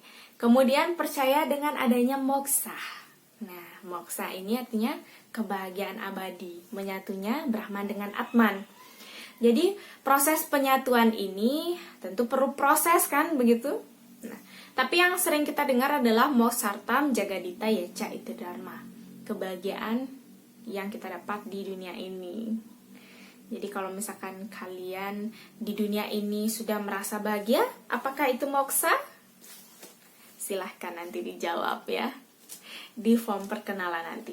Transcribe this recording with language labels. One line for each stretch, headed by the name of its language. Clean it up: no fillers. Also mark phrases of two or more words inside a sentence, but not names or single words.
Indonesian: Kemudian percaya dengan adanya moksa. Nah, moksa ini artinya kebahagiaan abadi, menyatunya Brahman dengan Atman. Jadi proses penyatuan ini tentu perlu proses kan, begitu? Nah, tapi yang sering kita dengar adalah
Sanskrit: moksartam jagadita yeca
Indonesian: itu dharma. Kebahagiaan yang kita dapat di dunia ini. Jadi kalau misalkan kalian di dunia ini sudah merasa bahagia, apakah itu moksa? Silahkan nanti dijawab ya di form perkenalan nanti.